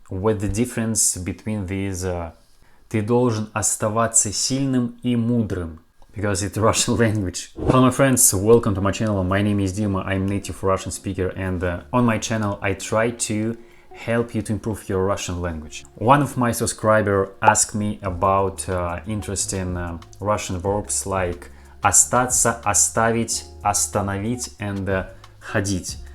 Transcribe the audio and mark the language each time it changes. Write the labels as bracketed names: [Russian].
[English] What the difference between these? [Russian] Ты должен оставаться сильным и мудрым. [English] Because it's Russian language. Hello my friends, welcome to my channel. My name is Dima, I'm native Russian speaker, and on my channel I try to help you to improve your Russian language. One of my subscribers asked me about interesting Russian verbs like остаться, оставить, остановить, and ходить.